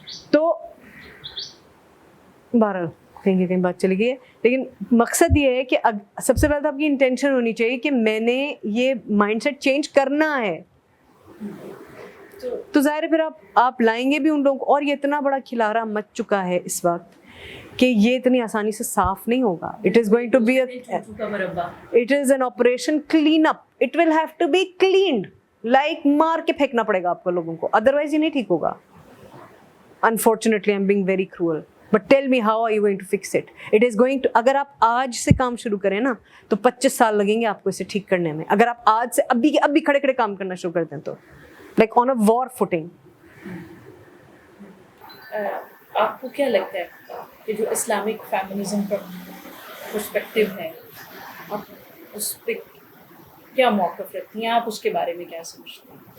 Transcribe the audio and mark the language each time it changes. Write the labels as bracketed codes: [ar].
[ur] تو 12 کہیں بات چلی گئی ہے, لیکن مقصد یہ ہے کہ سب سے پہلے تو آپ کی انٹینشن ہونی چاہیے کہ میں نے یہ مائنڈ سیٹ چینج کرنا ہے. تو ظاہر ہے پھر آپ لائیں گے بھی ان لوگوں کو, اور یہ اتنا بڑا کھلارا مچ چکا ہے اس وقت کہ یہ اتنی آسانی سے صاف نہیں ہوگا. [en] It is going to be it is an operation clean up. It will have to be cleaned, [ur] like مار کے پھینکنا پڑے گا آپ کو لوگوں کو, ادروائز یہ نہیں ٹھیک ہوگا. [en] Unfortunately, I'm being very cruel. But tell me, how are you going to fix it? It is going to, [ur] اگر آپ آج سے کام شروع کریں نا تو 25 سال لگیں گے آپ کو اسے ٹھیک کرنے میں. اگر آپ آج سے ابھی کھڑے کام کرنا شروع کر دیں تو [en] like on a war footing. [ur] آپ کو کیا لگتا ہے کہ جو اسلامک فیمنزم کا پرسپیکٹو ہے, آپ اس پہ کیا موقف رکھتی ہیں, آپ اس کے بارے میں کیا سمجھتے ہیں؟